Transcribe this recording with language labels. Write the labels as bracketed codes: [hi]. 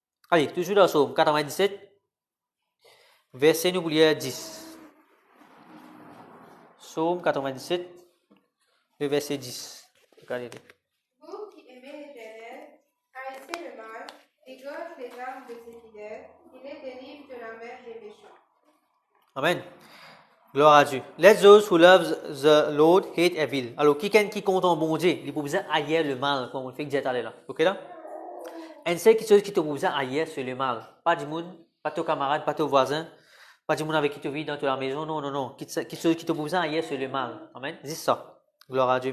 [fr] Allez, toujours dans Psaume 97, verset nous lire 10. Psaume 97, le verset 10. Regardez. Vous qui aimez l'Éternel, haïssez le mal, égorgez les âmes de ses fidèles, il les délivre de la main des méchants. Amen. Gloire à Dieu. [en] Let those who love the Lord hate evil. [fr] Alors, quelqu'un qui compte en bon Dieu, il peut besoin haïr le mal, comme on le fait dire là. Ok là? Et c'est quelque chose qui te besoin haïr, c'est le mal. Pas du monde, pas ton camarade, pas ton voisin, pas du monde avec qui tu vis dans ta maison. Non, non, non. Quelque chose qui te besoin haïr, c'est le mal. Amen. C'est ça. Gloire à Dieu.